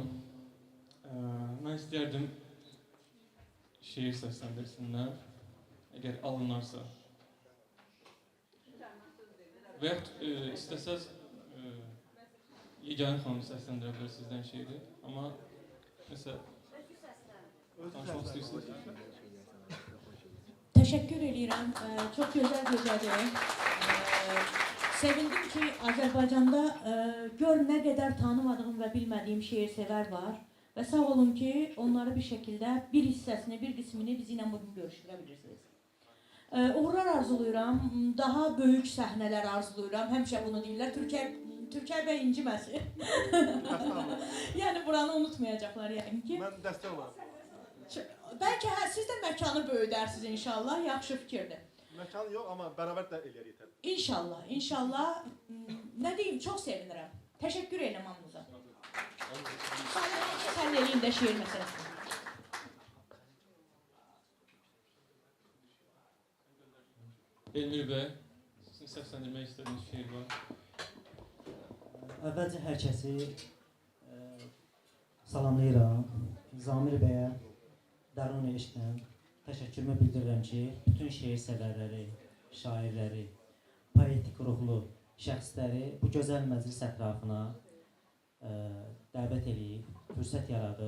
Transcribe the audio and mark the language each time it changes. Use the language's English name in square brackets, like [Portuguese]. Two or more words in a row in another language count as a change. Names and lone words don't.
[Azerbaijani] Mən istəyərdim şeir səsləndirsinlər, əgər alınarsa. Və yaxud istəsəz Yeganə xanım səsləndirə bilər sizdən şeiri, amma məsəl danışmaq istəyirsiniz. [Turkish] Teşekkür ediyorum. Çok güzel geceydi. Sevindim ki Azerbaycan'da gör ne kadar tanımadığım ve bilmediğim şehirsever var. Ve sağ olun ki onları bir şekilde bir hissesini, bir kısmını bizimle bugün görüştürebilirsiniz. [Azerbaijani] Uğurlar arzuluyuram, [Turkish] daha büyük sahneler [Azerbaijani] arzuluyuram. Həmişə bunu deyirlər. Türker Bey inciməsin. [Turkish] Yani buranı unutmayacaklar yani ki. [Azerbaijani] Mən dəstək olarım. [Turkish] Belki siz de mekanı böyüdərsiniz inşallah. [Azerbaijani] Yaxşı fikirdir. Məkan yox, amma bərabər də eləyərik təbii. İnşallah, inşallah. [Turkish] Ne diyeyim, çok sevinirim. Teşekkür ederim hamınıza. Sen elinde şiir meselesi. [Azerbaijani] Elmir bəy, sizin səsləndirmək istədiyiniz şeir var. Əvvəlcə hər kəsi salamlayıram. Zamir bəyə dərin eşqdən təşəkkürümü bildirirəm ki, bütün şeir sevərləri, şairləri, poetik ruhlu şəxsləri bu gözəl məclis ətrafına dəvət edib, fürsət yaradıb.